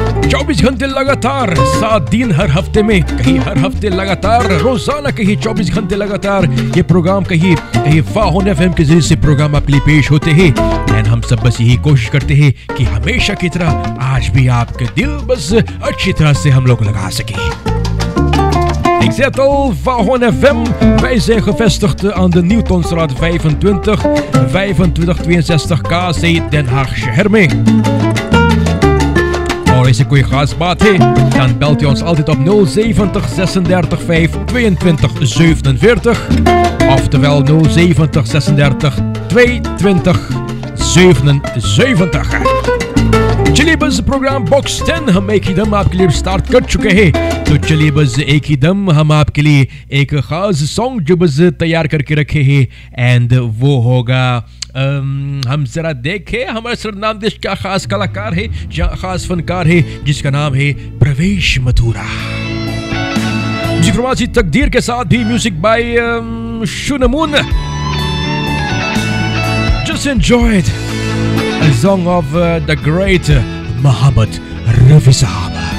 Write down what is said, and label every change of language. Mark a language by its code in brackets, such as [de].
[hi] 24 घंटे लगातार, 7 दिन हर हफ्ते में, कहीं हर हफ्ते लगातार, रोजाना कहीं 24 घंटे लगातार ये प्रोग्राम कहीं वाहन एफएम के जरिए से प्रोग्राम आपके लिए पेश होते हैं। एंड हम सब बस यही कोशिश करते हैं कि हमेशा की तरह आज भी आपके दिल बस अच्छी तरह से हम लोग लगा सकें। [nl] Ik zet al Wagon FM. Wij zijn gevestigd aan de Newtonstraat 25, 2562 KC Den Haag [hi] शहर में। और ऐसे कोई खास बात है, [nl] dan belt u ons altijd op 070 36 5 22 47. Oftewel 070 36 22 77। [hi] चलिए बस प्रोग्राम बॉक्स 10 हम एक ही दम आपके लिए स्टार्ट कर चुके हैं। तो चलिए बस एक ही दम हम आपके लिए एक खास सॉन्ग जो बस तैयार करके रखे हैं, एंड वो होगा हम जरा देखें हमारे सरनाम देश का खास कलाकार है, खास फनकार है जिसका नाम है प्रवेश मथुरा। जिक्रमासी तकदीर के साथ भी music by शुनमुन। [en] Just enjoyed a song of the great Muhammad Rafi Sahab.